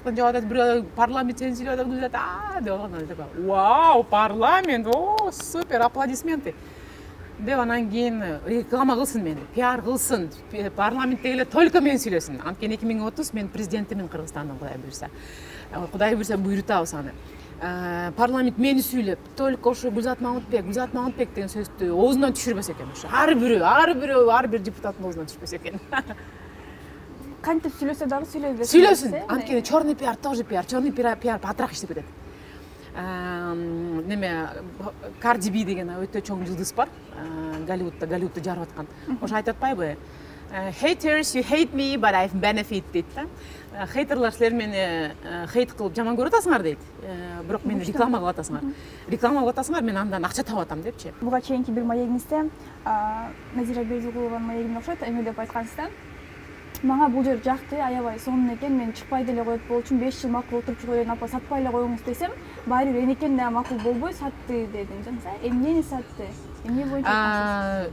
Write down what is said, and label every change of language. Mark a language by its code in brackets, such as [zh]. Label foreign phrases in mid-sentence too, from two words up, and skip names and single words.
[ky] жактан жооп атат бирөө парламент сени сүйлөп атат деп алган вау парламент о супер аплодисменты деп анан кийин реклама кылсын мени пиар кылсын парламентте эле только мени сүйлөсүн анткени 2030 мен президентимин Кыргызстандын кудай буюрса буйрутабыз аны парламент мени сүйлөп только ошо Гүлзат Мамытбек деген сөздү оозунан түшүрбөс экен ошо ар бир депутаттын оозунан түшпөс экен кантип сүйлөсө дагы сүйлөй берсин сүйлөсүн анткени [ru] черный пиар тоже пиар черный пиар [ky] батыраак иштеп кетет неме Карди Би деген өтө чоң жылдыз бар Голливудду жарып аткан ошо айтып атпайбы [en] haters you hate me but I've benefit [ky] дейт да хейтерлер силер мени хейт кылып жаман көрүп атасыңар дейт бирок мени реклама кылып атасыңар мен андан акча таап атам депчи буга чейинки бир маегиңизде Назира Бердигулованын маегине окшойт эме деп айткансыз да мага бул жер жакты аябай сонун экен мен чыкпай деле коет болчумун 5 жыл макул отуруп чыгып элем апа сатпай эле коюңуз десем баары бир энекем да макул болбой сатты дедим жана эмнени сатты эмне боюнча